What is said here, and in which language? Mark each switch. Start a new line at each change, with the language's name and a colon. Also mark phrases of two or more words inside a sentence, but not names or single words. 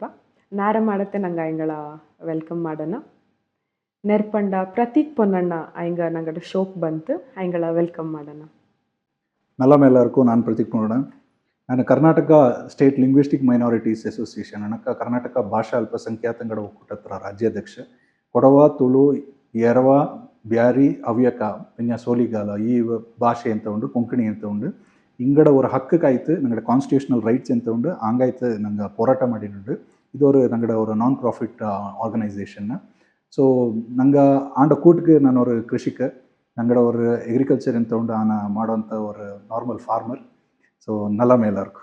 Kodava: ನಾರ ಮಾಡತ್ತೆ ನಂಗೆ ಅಯ್ಯಂಗಳ ವೆಲ್ಕಮ್ ಮಾಡೋಣ. ನೆರ್ಪಂಡ ಪ್ರತೀಕ್ ಪೊನ್ನಣ್ಣ ಅಯ್ಯಂಗ ನಂಗಡ ಶೋಕ್ ಬಂತು, ಅಯ್ಯಂಗಳ ವೆಲ್ಕಮ್ ಮಾಡೋಣ. ನಲ್ಲಮ್ಮ ಎಲ್ಲರಿಗೂ ನಾನು ಪ್ರತೀಕ್ ನೋಡೋಣ. ನಾನು ಕರ್ನಾಟಕ ಸ್ಟೇಟ್ ಲಿಂಗ್ವಿಸ್ಟಿಕ್ ಮೈನಾರಿಟೀಸ್ ಅಸೋಸಿಯೇಷನ್ ಅನಕ ಕರ್ನಾಟಕ ಭಾಷಾ ಅಲ್ಪಸಂಖ್ಯಾತಂಗಡ ಒಕ್ಕೂಟತ್ರ ರಾಜ್ಯಾಧ್ಯಕ್ಷ. ಕೊಡವ, ತುಳು, ಎರವ, ಬ್ಯಾರಿ, ಹವ್ಯಕ, ಪಿನ್ಯ ಸೋಲಿಗಾಲ ಈ ಭಾಷೆ ಅಂತ ಉಂಡು, ಕೊಂಕಣಿ ಅಂತ ಉಂಡು. ಇಂಗಡ ஒரு ಹಕ್ಕಕ್ಕಾಯ್ತು ನಂಗಡ
English: constitutional rights
Kodava: ಅಂತ ಉಂಡು ಹಂಗಾಯ್ತು ನಂಗೆ ಹೋರಾಟ ಮಾಡಿನುಂಡು. ಇದು ஒரு ನಂಗಡ ஒரு
English: non profit organisation.
Kodava: ಸೊ ನಂಗೆ ಆಂಡ ಕೂಟ್ಗೆ ನಾನು ஒரு ಕೃಷಿಕ, ನಂಗಡ ஒரு ಎಗ್ರಿಕಲ್ಚರ್ ಅಂತ ಉಂಡು ಆನ ಮಾಡೋಂಥ ஒரு
English: normal farmer.
Kodava: ಸೊ ನಲ್ಲಮ್ಮ ಎಲ್ಲರಿಗೂ